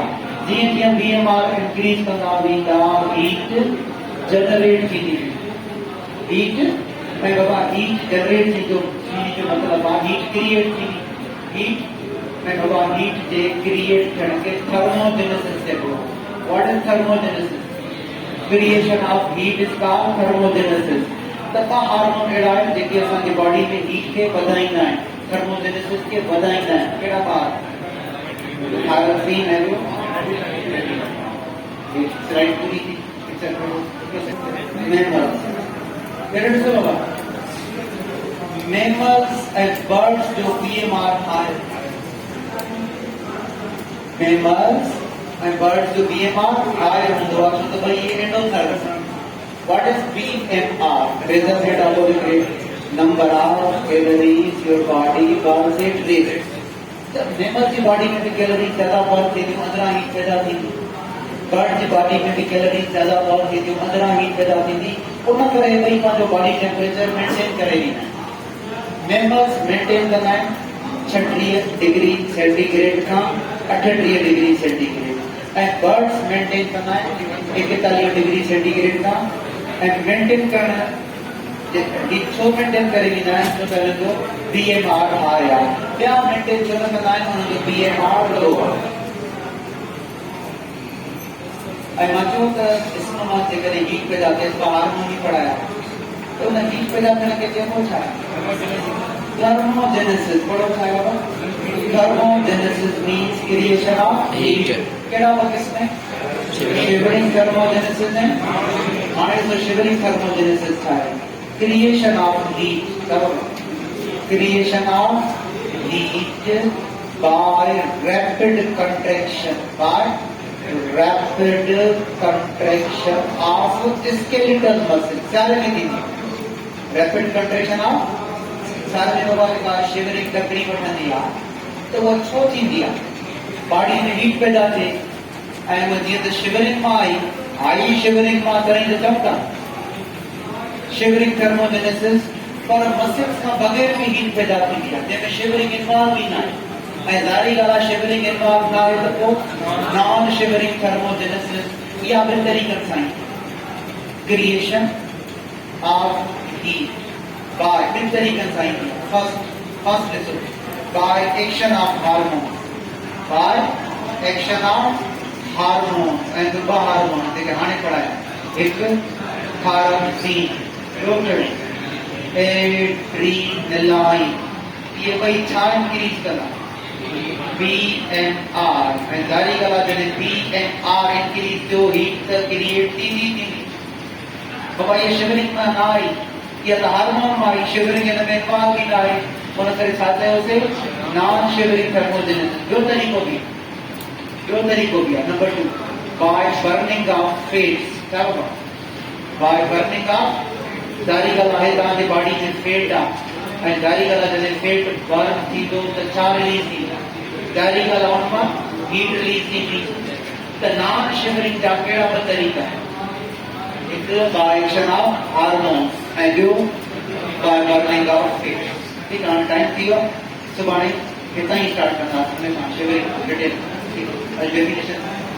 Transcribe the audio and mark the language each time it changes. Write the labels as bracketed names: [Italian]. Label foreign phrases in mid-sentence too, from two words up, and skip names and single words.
[Sindhi] जीअं जीअं BMR इंक्रीज कंदा वेंदा [English] heat generate [Sindhi] थींदी, हीट ऐं बाबा [English] heat generate [Sindhi] थींदो, जो मतिलबु आहे [English] heat create [Sindhi] थींदी, हीट ऐं बाबा हीट जे क्रिएट थियण खे थर्मोजेनेसिस चइबो आहे। [English] What is thermogenesis? Creation of heat is called thermogenesis. [Sindhi] त ॿ हार्मोन अहिड़ा आहिनि जेके असांजी बॉडी में हीट खे वधाईंदा आहिनि, थर्मोजेनेसिस खे वधाईंदा आहिनि। कहिड़ा ॿार? थायरोक्सिन है, स्लाइड पूरी थी। [English] Mammals, mammals and birds [Sindhi] जो [English] BMR high, mammals and birds [Sindhi] जो [English] BMR high [Sindhi] हूंदो आहे, छो त भई ये एंडोथर्म्स। [English] What is BMR? Basal metabolic rate, number of calories your body burns at rate. [Sindhi] मैमल की बॉडी में भी कैलोरीज ज्यादा बर्न थींदी, अंदरां हीट पैदा थींदी। बर्ड की बॉडी में भी कैलोरीज ज्यादा बर्न थींदी, अंदरां हीट पैदा थींदी। उन करे ॿई पंहिंजो [English] body temperature [Sindhi] मेंटेन करे ॾींदा आहिनि। मैमल्स मेंटेन कंदा आहिनि 36 [English] degree centigrade [Sindhi] खां 38 [English] degree centigrade, [Sindhi] ऐं बर्ड्स मेंटेन कंदा आहिनि 41 [English] degree centigrade [Sindhi] खां। ऐं मेंटेन करण छो मेंटेन करे ॾींदा आहिनि? छो त हुनजो [English] BMR high [Sindhi] आहे। ॿिया मेंटेन छो न कंदा आहिनि? हुनजो [English] BMR low [Sindhi] आहे। ऐं मां चयो त ॾिसणो मां जेकॾहिं हीट पैदा थिए त हार्मोन ई पढ़ाया, त हुन हीट पैदा थियण खे चइबो छा आहे? थर्मोजेनेसिस। पढ़ो छा आहे बाबा? [English] Thermogenesis means creation of heat. [Sindhi] कहिड़ा ॿ क़िस्म? [English] shivering thermogenesis [Sindhi] है। हाणे तो [English] shivering thermogenesis [Sindhi] छा आहे? [English] Creation of heat, creation of heat by rapid contraction, by rapid contraction of skeletal muscle. [Sindhi] सारे में थींदी [English] rapid contraction of, [Sindhi] सारे में बाबा जेका शिवरिंग तकड़ी वठंदी आहे त उहा छो थींदी आहे? बॉडी में हीट पैदा थिए ऐं उहा जीअं त शिवरिंग मां आई शिवरिंग मां तॾहिं त चमका [English] shivering thermogenesis, [Sindhi] पर मसल्स खां बग़ैर में हीट पैदा थींदी आहे जंहिंमें [English] shivering involve [Sindhi] ई न आहे। ऐं ज़ाहिरी ॻाल्हि आहे [English] shivering involve [Sindhi] न आहे त पोइ [English] non shivering thermogenesis [Sindhi] इहा ॿिनि तरीक़नि सां [English] creation of heat by [Sindhi] ॿिनि तरीक़नि सां ईंदी आहे। फर्स्ट ॾिसो, [English] By action of hormone, by action of hormone. [Sindhi] ऐं ॿ हार्मोन जेके हाणे पढ़ाया, हिकु थायरोक्सिन, एड्रीनलाइन, ये ॿई छा इंक्रीज कंदा? BMR। ऐं ज़ाहिरी ॻाल्हि आहे जॾहिं [English] BMR increase [Sindhi] थियो हीट त क्रिएट थींदी। बाबा ये शिवरिंग में न आई, या त हार्मोन मां शिवरिंग इन में का की आहे उन करे छा चयोसीं [English] non shivering thermogenesis [Sindhi] ॿियो तरीक़ो बि आहे नंबर 2 [English] by burning of fats [Sindhi] छा [English] by burning of [Sindhi] सारी ॻाल्हि आहे तव्हांजे बॉडी में फैट आहे ऐं सारी ॻाल्हि आहे जॾहिं फैट बर्न थींदो त छा रिलीज़ थींदा सारी ॻाल्हि आहे उन मां हीट रिलीज़ थींदी त [English] non shivering [Sindhi] जा कहिड़ा ॿ तरीक़ा आहिनि हिकु [English] by action of hormones [Sindhi] ऐं ॿियो [English] by burning of fat [Sindhi] ठीकु आहे टाइम थी वियो सुभाणे हितां ई स्टार्ट कंदासीं हुन खां [English] shivering detail definition